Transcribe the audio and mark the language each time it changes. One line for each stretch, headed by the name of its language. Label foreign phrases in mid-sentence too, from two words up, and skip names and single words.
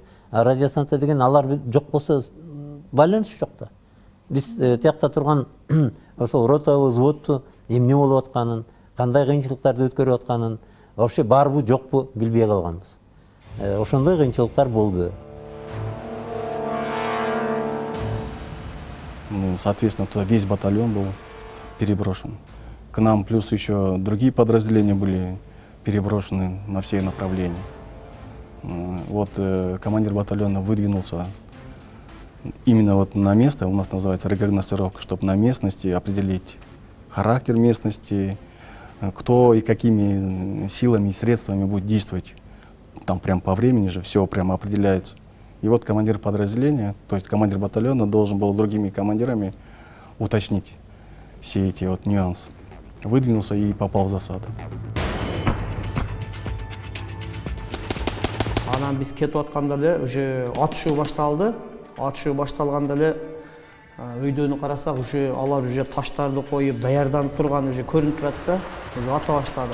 Kyrgyz: Радиостанция деген алар жок болсо байланыш жок да. Биз тиякта турган ошол рота, взводту эмне болуп атканын, кандай кыйынчылыктарды өткөрүп атканын, вообще барбы жокпу билбей калганбыз. Ошондой кыйынчылыктар болду.
Russian: Соответственно, туда весь батальон был переброшен. К нам плюс еще другие подразделения были переброшены на все направления. Вот командир батальона выдвинулся именно вот на место, у нас называется рекогносцировка, чтобы на местности определить характер местности, кто и какими силами и средствами будет действовать. Там прям по времени же все прямо определяется. И вот командир подразделения, то есть командир батальона, должен был с другими командирами уточнить все эти вот нюансы. Выдвинулся и попал в засаду.
Kyrgyz: Анан биз кетип атканда эле уже атышуу башталды. Атышуу башталганда эле өйдөнү карасак, уже алар уже таштарды коюп даярданып турган уже көрүнүп турат да. Уже ата баштады.